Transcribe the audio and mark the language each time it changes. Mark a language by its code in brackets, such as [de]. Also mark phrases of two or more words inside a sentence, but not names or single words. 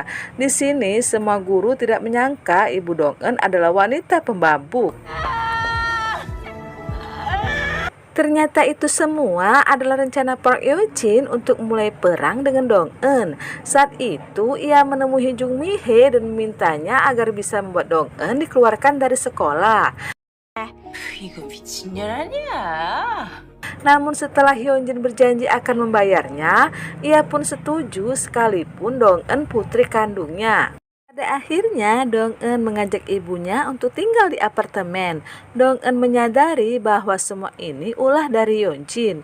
[id] Di sini, semua guru tidak menyangka ibu Dong-eun adalah wanita pemabuk. Ternyata itu semua adalah rencana Park Yeo-jin untuk mulai perang dengan Dong-eun. Saat itu ia menemui Jung Mi-hee dan memintanya agar bisa membuat Dong-eun dikeluarkan dari sekolah. [ko] 이거 미친년 아니야? [id] Namun setelah Hyunjin berjanji akan membayarnya, ia pun setuju sekalipun Dong-eun putri kandungnya. Pada akhirnya, Dong-eun mengajak ibunya untuk tinggal di apartemen. Dong-eun menyadari bahwa semua ini ulah dari Hyunjin.